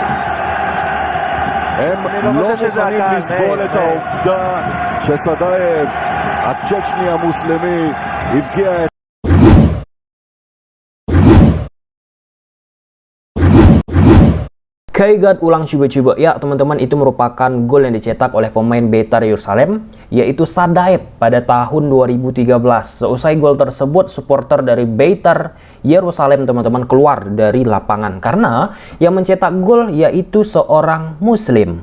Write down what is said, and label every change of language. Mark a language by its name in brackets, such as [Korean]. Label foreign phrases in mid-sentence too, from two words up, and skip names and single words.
[Hebrew] הם לא מוכנים לסבול את העובדה שסדייב, הצ'צ'ני המוסלמי, הבקיע את... [Indonesian] Kaigat ulang coba-coba ya teman-teman, itu merupakan gol yang dicetak oleh pemain Beitar Yerusalem, yaitu Sadaev pada tahun 2013. Seusai gol tersebut, supporter dari Beitar Yerusalem teman-teman keluar dari lapangan karena yang mencetak gol yaitu seorang muslim.